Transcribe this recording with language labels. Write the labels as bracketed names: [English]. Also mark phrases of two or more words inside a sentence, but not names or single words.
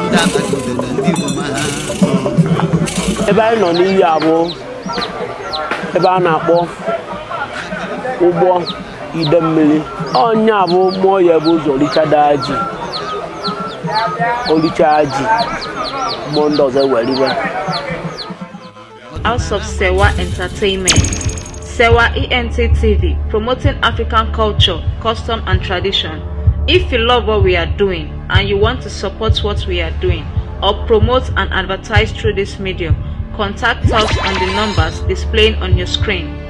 [Igbo] Ndị agbata obodo ndị Igbo ma ha. Ebe anyị nọ n'iyi a bụ ebe a na-akpọ ụgbọ ide mmiri. Onye a bụ mmụọ ya bụ ụzọ richada ji. O richaa ji, mmụọ ndị ọzọ eweriwe. [English] House of Sewa Entertainment. Sewa E N T T V, promoting African culture, custom and tradition. If you love what we are doing and you want to support what we are doing or promote and advertise through this medium, contact us on the numbers displaying on your screen.